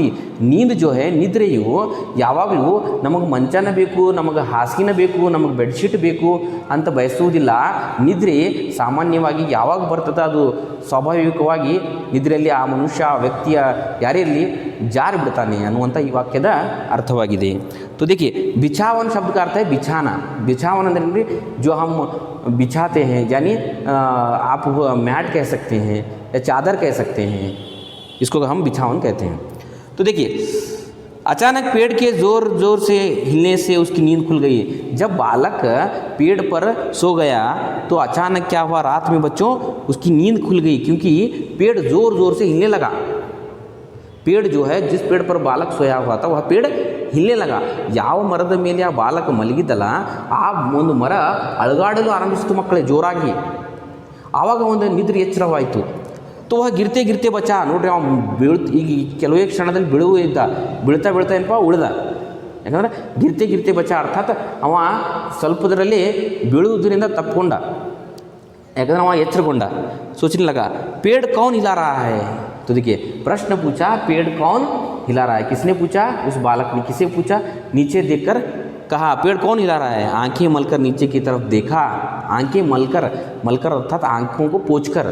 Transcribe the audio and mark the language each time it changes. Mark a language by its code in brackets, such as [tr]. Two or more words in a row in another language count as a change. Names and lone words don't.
[hi] नींद जो है, [kn] ನಿದ್ರೆಯು ಯಾವಾಗಲೂ ನಮಗೆ ಮಂಚನ ಬೇಕು, ನಮಗೆ ಹಾಸಿಗೆನ ಬೇಕು, ನಮಗೆ ಬೆಡ್ಶೀಟ್ ಬೇಕು ಅಂತ ಬಯಸುವುದಿಲ್ಲ। ನಿದ್ರೆ ಸಾಮಾನ್ಯವಾಗಿ ಯಾವಾಗ ಬರ್ತದೆ ಅದು ಸ್ವಾಭಾವಿಕವಾಗಿ ನಿದ್ರೆಯಲ್ಲಿ ಆ ಮನುಷ್ಯ, ಆ ವ್ಯಕ್ತಿಯ ಯಾರೇ ಇರಲಿ ಜಾರಿ ಬಿಡ್ತಾನೆ ಅನ್ನುವಂಥ ಈ ವಾಕ್ಯದ ಅರ್ಥವಾಗಿದೆ। [hi] तो देखिए बिछावन शब्द का अर्थ है बिछाना। बिछावन अंदर जो हम बिछाते हैं, यानी आप मैट कह सकते हैं या चादर कह सकते हैं, इसको हम बिछावन कहते हैं। तो देखिए अचानक पेड़ के ज़ोर से हिलने से उसकी नींद खुल गई। जब बालक पेड़ पर सो गया तो अचानक क्या हुआ, रात में बच्चों उसकी नींद खुल गई, क्योंकि पेड़ ज़ोर से हिलने लगा। पेड़ जो है, जिस पेड़ पर बालक सोया हुआ था वह पेड़ हिलने लगा। [kn] ಯಾವ ಮರದ ಮೇಲೆ ಆ ಬಾಲಕ ಮಲಗಿದ್ದಲ್ಲ ಆ ಒಂದು ಮರ ಅಳಗಾಡಲು ಆರಂಭಿಸಿತು ಮಕ್ಕಳೇ ಜೋರಾಗಿ। ಆವಾಗ ಒಂದು ನಿದ್ರೆ ಎಚ್ಚರವಾಯಿತು। [hi] तो वह गिरते गिरते बचा। [kn] ನೋಡ್ರಿ ಅವ ಈಗ ಕೆಲವೇ ಕ್ಷಣದಲ್ಲಿ ಬೀಳ್ತಾ ಏನಪ್ಪ ಉಳಿದ। ಯಾಕಂದರೆ [hi] गिरते बचा [kn] ಅರ್ಥಾತ್ ಅವ ಸ್ವಲ್ಪದರಲ್ಲಿ ಬೀಳುವುದರಿಂದ ತಪ್ಪಿಕೊಂಡ। [hi] एकदम वहाँ यच्छरकोंडा सोचने लगा पेड़ कौन हिला रहा है। तो देखिए प्रश्न पूछा पेड़ कौन हिला रहा है, किसने पूछा, उस बालक ने। किसे पूछा, नीचे देखकर कहा पेड़ कौन हिला रहा है। आंखें मलकर नीचे की तरफ देखा, आंखें मलकर अर्थात आंखों को पोंछकर।